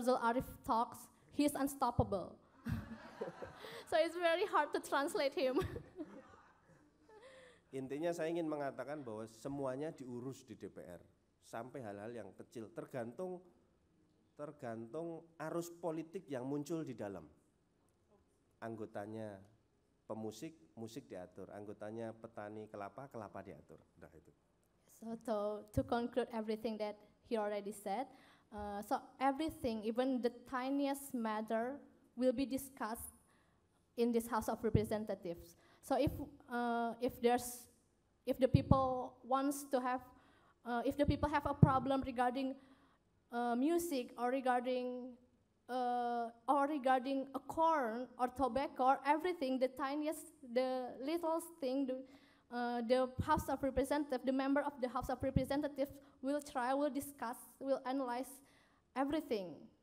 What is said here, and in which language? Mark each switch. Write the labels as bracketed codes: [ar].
[en] Zul Arif talks, he's unstoppable. So it's very hard to translate him. [id] Intinya saya ingin mengatakan bahwa semuanya diurus di DPR sampai hal-hal yang kecil, tergantung arus politik yang muncul di dalam. Anggotanya pemusik, musik diatur, anggotanya petani kelapa diatur. Nah, itu. [en] So to conclude everything that he already said, so everything, even the tiniest matter, will be discussed in this House of Representatives. So if the people wants to have, if the people have a problem regarding music or regarding a corn or tobacco or everything, the tiniest, the littlest thing, the House of Representatives, the member of the House of Representatives will discuss, will analyze everything.